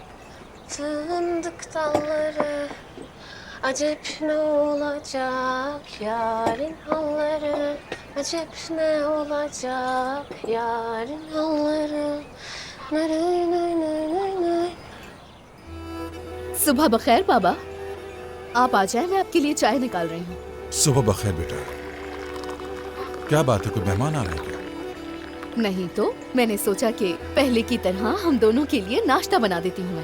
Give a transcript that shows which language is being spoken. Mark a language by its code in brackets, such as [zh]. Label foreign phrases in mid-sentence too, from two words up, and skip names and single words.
[tr] Fındık dalları acep ne olacak yarın halları. Acep ne olacak yarın halları. Nay nay nay nay nay. [ur] صبح بخیر بابا، آپ آ جائیں، میں آپ کے لیے چائے نکال رہی ہوں. صبح بخیر بیٹا. کیا بات ہے، کوئی مہمان آ رہے ہیں کیا? نہیں تو میں نے سوچا کہ پہلے کی طرح ہم دونوں کے لیے ناشتہ بنا دیتی ہوں میں.